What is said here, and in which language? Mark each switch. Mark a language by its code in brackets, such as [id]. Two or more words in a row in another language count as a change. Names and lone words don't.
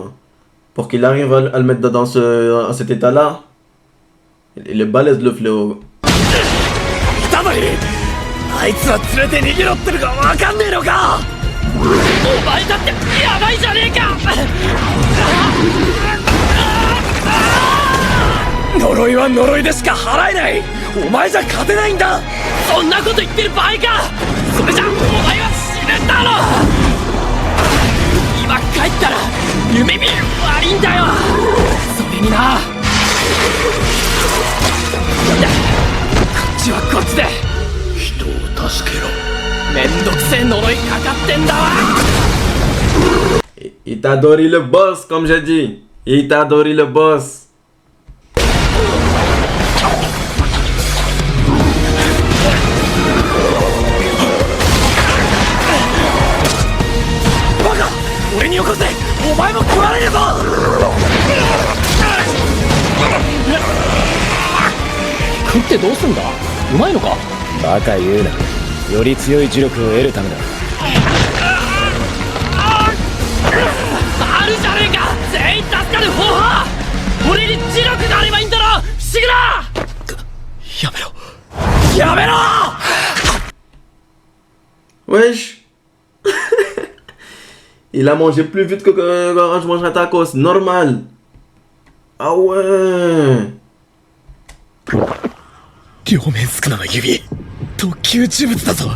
[fr] Hein. Pour qu'il arrive à le mettre dans cet état-là. Il est balèze le fléau. [ja] あいつは連れて逃げろってのがわかんねえのか！お前だってやばいじゃねえか！呪いは呪いでしか払えない！お前じゃ勝てないんだ！そんなこと言ってる場合か！それじゃお前は死ぬんだろ！今帰ったら夢見る悪いんだよ！それにな！こっちはこっちで人を助けろ。めんどくせえ呪いかかってんだわ！ [fr] Il t'a adoré le boss comme j'ai dit. Il t'a adoré le boss. [ja] 俺によこせ！お前も食われるぞ！食ってどうすんだ？うまいのか？バカ言うな。より強い呪力を得るためだ。あるじゃねえか！全員助かる方法！俺に磁力があればいいんだろ！不思議だ！やめろ！やめろ！ [fr] Wesh. Il a mangé plus vite que quand je mange un tacos. Normal. Ah ouais. [ja] 両面宿儺の指、特級呪物だぞ。